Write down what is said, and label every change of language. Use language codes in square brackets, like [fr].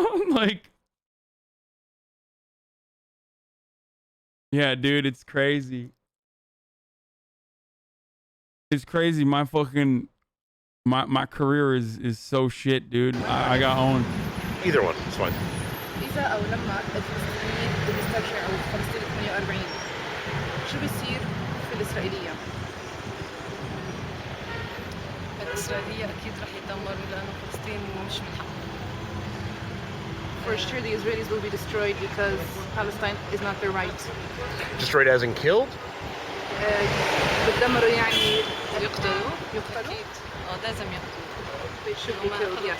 [en] Like, yeah, dude, it's crazy. It's crazy. My fucking my career is so shit, dude. I got owned. Either one, it's fine. [ar] إذا أو لما الفلسطينيين بيسترجعوا فلسطين 48 شو بيصير في الإسرائيلية؟ الإسرائيلية أكيد رح يتدمروا لأنه فلسطين مش من حقهم. [en] For sure, the Israelis will be destroyed because Palestine is not their right. Destroyed as in killed? [ar] بتدمروا يعني يقتلوا؟ أكيد. لازم يقتلوا. [en] They should be killed, yes.